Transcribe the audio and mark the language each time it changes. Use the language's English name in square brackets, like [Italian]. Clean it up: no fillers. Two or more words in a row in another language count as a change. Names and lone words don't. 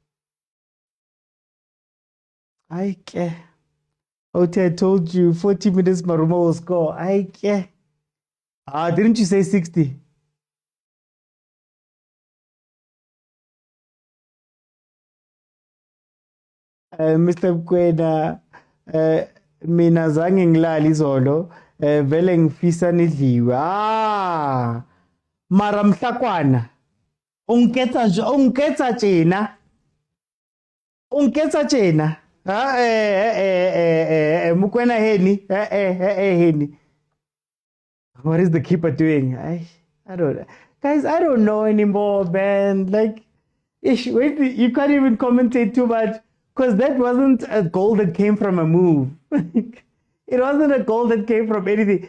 [English] I care. Oti, I told you 40 minutes Marumo will score. I care. Didn't you say 60? Mr. [Zulu] Mokwena, mina zange ngilali izolo, vele ngifisa nidliwe. [Southern Sotho] Mara mhlakwana. Unketsa tjena. Unketsa tjena. Mokwena heni. Heni. [English] What is the keeper doing? I don't know. Guys, I don't know anymore, man. Like, wait, you can't even commentate too much. Because that wasn't a goal that came from a move. It wasn't a goal that came from anything.